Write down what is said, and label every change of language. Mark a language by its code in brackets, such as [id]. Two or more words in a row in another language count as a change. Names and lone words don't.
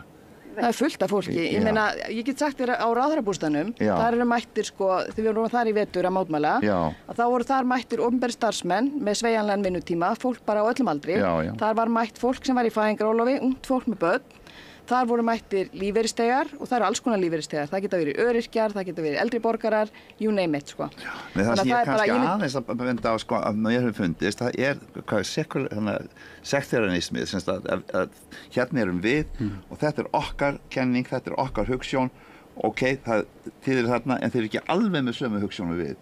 [is] Það fullt af fólki, ég meina, ég get sagt þér á Ráðherrabústaðnum, þar mættir sko, þegar við vorum þar í vetur að mótmæla, að þá voru þar mættir opinberir starfsmenn með sveigjanlegan vinnutíma, fólk bara á öllum aldri, þar var mætt fólk sem var í fæðingarorlofi, ungt fólk með börn, þar voru mættir lífeyrisþegar og það eru alls konar lífeyrisþegar, það geta verið öryrkjar, það geta verið eldri borgarar, [en] you name it sko. [is] Nei, það sem ég kannski aðeins að venda á sko, að mér hefur fundist, það sekterianismið, að hérna erum við og þetta er okkar kenning, þetta er okkar hugsjón, ok, það þýðir þarna en þeir eru ekki alveg með sömu hugsjónu við.